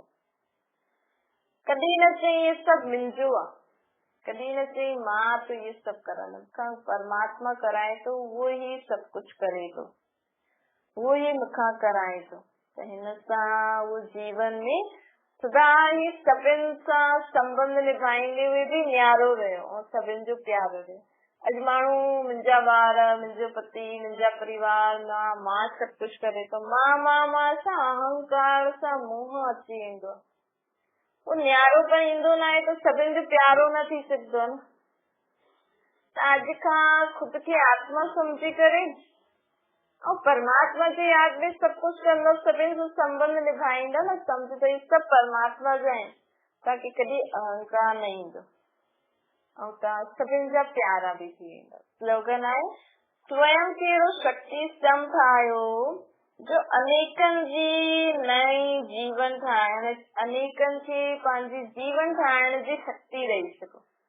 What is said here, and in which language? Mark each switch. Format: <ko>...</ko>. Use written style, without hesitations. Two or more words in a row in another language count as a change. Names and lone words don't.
<sd>कॾहिं न चई ये सभु मुंहिंजो आहे, कॾहिं न चई मां तो ये सभु करा, मूंखां परमात्मा कराए थो, उहो ही सभु कुझु करे थो, उहो ही मूंखां कराए थो। त हिन सां उहो जीवन में सदा ही सभिनि सां संबंध निभाईंदे</sd> <hi>हुए भी</hi> <sd>न्यारो रहियो और सभिनि जो प्यारो रहियो। अॼु माण्हू मुंहिंजा ॿार, मुंहिंजो पति, मुंहिंजा परिवार, मां सभु कुझु करे थो, मां सां अहंकार सां मोह अची वेंदो, वो न्यारो पर ईंदो न आहे त सभिनि जो प्यारो न थी सघंदो न। अॼु खां ख़ुद खे आत्मा समझी करे और परमात्मा जी याद में</sd> <hi>सब कुछ</hi> <sd>कंदो, सभिनि सां संबंध निभाईंदा न, सम्झ त सभु परमात्मा जा आहिनि, ताकि कॾहिं अहंकार न ईंदो और तव्हां सभिनि जा प्यारा बि थी वेंदा। स्लोगन आहे, स्वयं कहिड़ो शक्ति स्तंभ ठाहियो जो अनेकनि जी नई जीवन ठाहिण, अनेकनि खे पंहिंजी जीवन ठाहिण जी शक्ति ॾेई सघो।</sd>